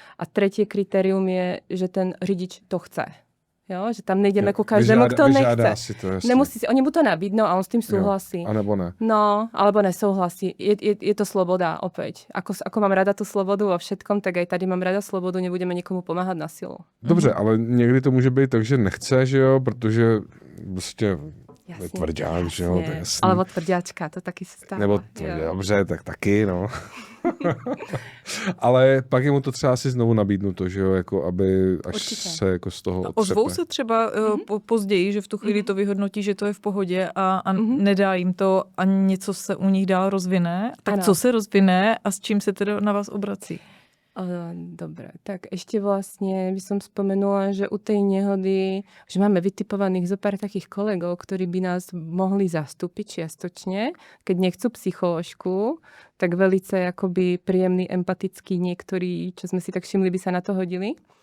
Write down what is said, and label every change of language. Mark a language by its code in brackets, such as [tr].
[sk] A tretie kritérium je, že ten řidič to chce. Jo, že tam nejdeme ku každému, kto nechce. Si to, nemusí si, oni mu to nabídnou a on s tým súhlasí. [cs] A nebo ne. [sk] No, alebo nesouhlasí. Je to sloboda opäť. Ako mám rada tú slobodu vo všetkom, tak aj tady mám rada slobodu, nebudeme nikomu pomáhať na silu. [cs] Dobře, ale někdy to může být tak, že nechce, že jo, protože prostě Jasně, tvrdák, že jo, to je jasný. Alebo tvrďáčka, to taky se stává. Nebo dobře, tak taky, no. Ale pak je mu to třeba asi znovu nabídnuto, že jo, jako aby až Určitě. se jako z toho odtřepe. Ozvou se třeba později, že v tu chvíli to vyhodnotí, že to je v pohodě a nedá jim to a něco se u nich dál rozvine. Tak ano. Co se rozvine a s čím se teda na vás obrací? [sk] Dobre, tak ešte vlastne by som spomenula, že u tej nehody, že máme vytipovaných zo pár takých kolegov, ktorí by nás mohli zastúpiť čiastočne, keď nechcú psycholožku, tak velice akoby príjemný, empatický niektorí, čo sme si tak všimli, by sa na to hodili.